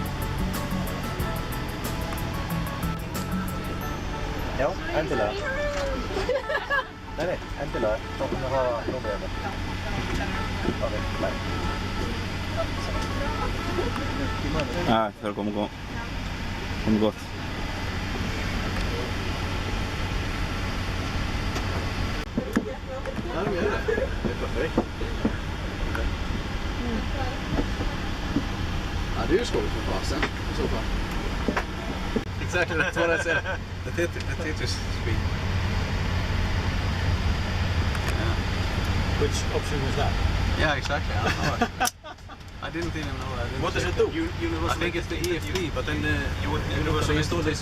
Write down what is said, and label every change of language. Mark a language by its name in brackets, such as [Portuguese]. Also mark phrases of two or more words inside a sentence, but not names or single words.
[Icelandic] Já, endilega. Nei, endilega. Þá kunum við hafa nómið hérna. Ok, bye. Það er komið gott. [Swedish] Det är ju skoj för fasen i så fall. [English] Exactly, that's what I said. The Tetris speed. Yeah. Which option is that? Yeah, exactly. I don't know. I didn't even know that. What does it do? I think it's the EFB, but then Universal installed this.